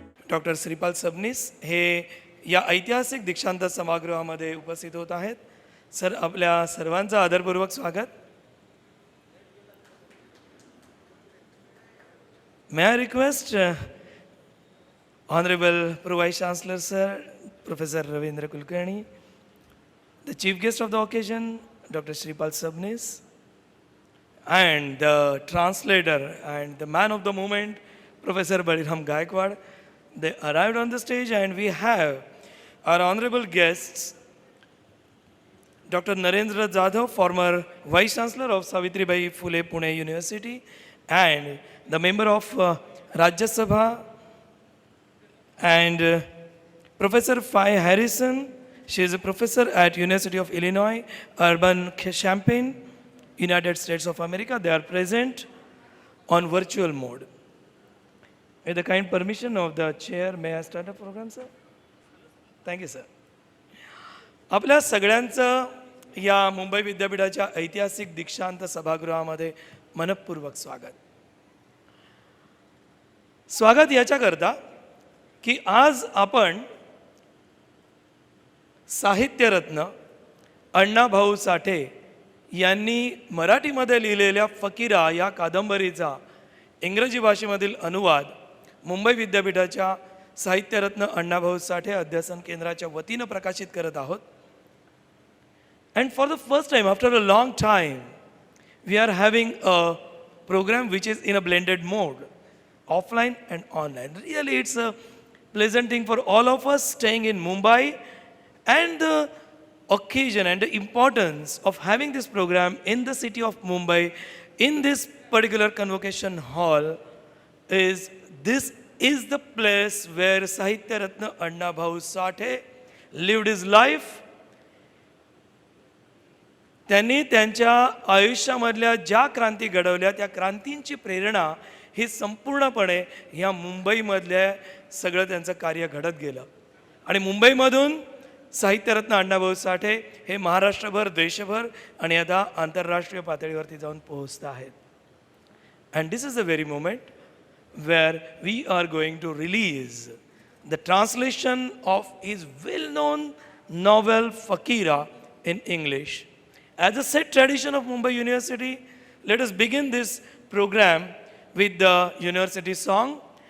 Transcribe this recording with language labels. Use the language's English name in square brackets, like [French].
[Marathi] Doctor Shripal Sabnis हे या ऐतिहासिक दीक्षांत सभागृहामध्ये उपस्थित होत आहेत. सर, आपल्या सर्वांचं आदरपूर्वक स्वागत. [English] May I request Honorable Pro Vice Chancellor Sir, Professor Ravindra Kulkarni, the Chief Guest of the occasion, Dr. Shripal Sabnis, and the translator and the man of the moment, Professor Baliram Gaikwad. They arrived on the stage, and we have our honorable guests, Dr. Narendra Jadhav, former Vice Chancellor of Savitribai Phule Pune University, and the member of Rajya Sabha, and Professor Fay Harrison. She is a professor at University of Illinois, Urbana-Champaign, United States of America. They are present on virtual mode. With the kind permission of the chair, may I start the program, sir? Thank you, sir. [Marathi] आपल्या सगळ्यांचं या मुंबई विद्यापीठाच्या ऐतिहासिक दीक्षांत सभागृहामध्ये मनपूर्वक स्वागत. स्वागत याच्याकरता की आज आपण साहित्यरत्न अण्णा भाऊ साठे यांनी मराठीमध्ये लिहिलेल्या फकीरा या कादंबरीचा इंग्रजी भाषेमधील अनुवाद मुंबई विद्यापीठाच्या साहित्यरत्न अण्णाभाऊ साठे अध्यासन केंद्राच्या वतीनं प्रकाशित करत आहोत. [English] And for the first time, after a long time, we are having a program which is in a blended mode, offline and online. Really, it's a pleasant thing for all of us staying in Mumbai, and the occasion and the importance of having this program in the city of Mumbai, in this particular convocation hall, is this is the place where Sahitya Ratna Anna Bhau Sathe lived his life. [Marathi] त्यांनी त्यांच्या आयुष्यामधल्या ज्या क्रांती घडवल्या त्या क्रांतींची प्रेरणा ही संपूर्णपणे ह्या मुंबईमधल्या सगळं त्यांचं कार्य घडत गेलं. आणि मुंबईमधून साहित्यरत्न अण्णाभाऊ साठे हे महाराष्ट्रभर, देशभर आणि आता आंतरराष्ट्रीय पातळीवरती जाऊन पोहोचत आहेत. [English] And this is a very moment where we are going to release the translation of his well-known novel Fakira in English. As a set tradition of Mumbai University, let us begin this program with the university song.